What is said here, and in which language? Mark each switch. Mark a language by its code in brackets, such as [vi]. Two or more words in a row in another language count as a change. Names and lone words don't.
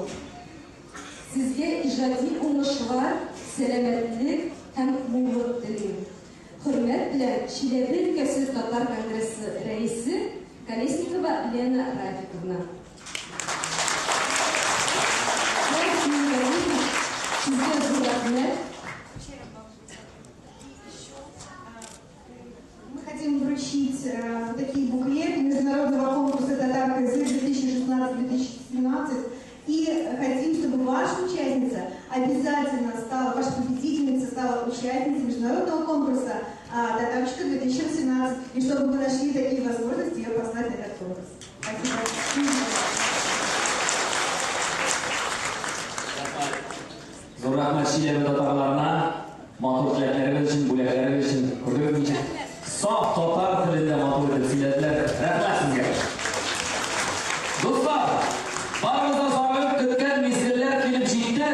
[tt] Сезгә иҗади уңышлар, сәламәтлек һәм муллык телим. Хөрмәт белән Челәбе өлкәсе татар конгрессы рәисе Колесникова Лена Рафиковна. Сезгә зур рәхмәт. [ru] Мы хотим вручить такие буклеты международного конкурса «Татар-Кызы» 2016-2017. И хотим, чтобы ваша участница обязательно стала, ваша победительница стала участницей международного конкурса «Татарчика 2018», и чтобы вы нашли такие возможности ее послать на этот конкурс. Спасибо. [tt] Зур рәхмәт Челәбе татарларына, матур теләкләрегез өчен, бүләкләрегез өчен, күрдегезме, саф татар телендә матур итеп сөйләделәр. Рәхмәт сезгә. Дуслар, барыгызны сагынып көткән мизгелләр килеп җитте.